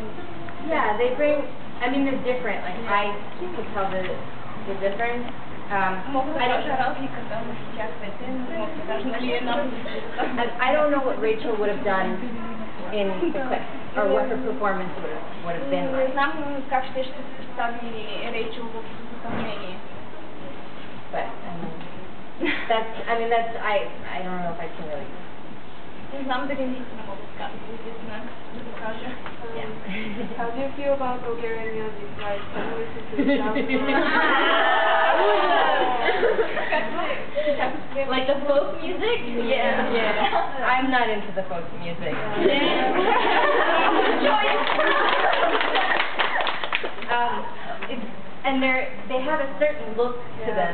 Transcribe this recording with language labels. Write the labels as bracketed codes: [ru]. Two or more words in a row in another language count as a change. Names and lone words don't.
[en] Yeah, they bring, I mean, they're different. Like, I could tell the difference. I don't know what Rachel would have done in the clip, or what her performance would have been [bg] Не [en] like. [bg] знам как ще представи Рейчел в изпълнение. [en] But I don't know if I can really. [bg] Не знам дали наистина мога да го кажа. [en] How do you feel about Bulgarian music? Like, can you listen to the sound? Like the folk music? Yeah. I'm not into the folk music. And they have a certain look to them.